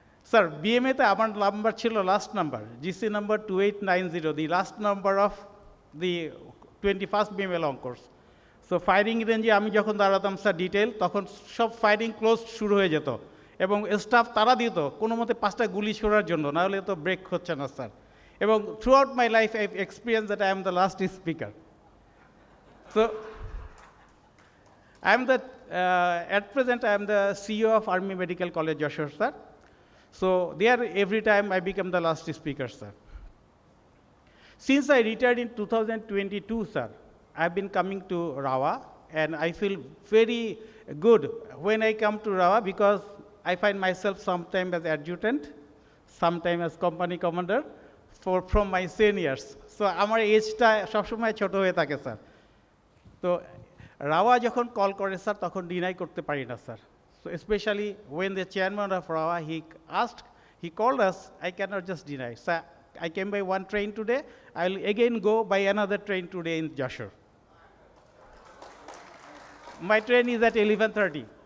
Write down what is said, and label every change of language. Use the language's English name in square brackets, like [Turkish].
[Bangla] Sir, বিএমএতে আমার number ছিল last number GC number 2890, the last number of the 21st BMA long course. So firing রেঞ্জে আমি যখন দাঁড়াতাম sir detail, তখন সব ফায়ারিং ক্লোজ শুরু হয়ে যেত এবং স্টাফ তারা দিত কোনো মতে 5টা গুলি ছোড়ার জন্য, নাহলে তো ব্রেক হচ্ছে না স্যার। [English] এবং throughout my life I experience that I am the last speaker. So I am the, at present I am the CEO of Army Medical College Joshua, sir. So there every time I become the last speaker, sir. Since I retired in 2022, sir, I have been coming to RAOWA, and I feel very good when I come to RAOWA because I find myself sometimes as adjutant, sometimes as company commander from my seniors. [Bangla] So আমার এজটা সবসময় ছোট হয়ে থাকে sir. তো RAOWA যখন call করে sir তখন deny করতে পারি না sir. [English] So especially when the chairman of RAOWA he called us, I cannot just deny. Sir, I came by one train today, I will again go by another train today in Joshua. My train is at 11:30.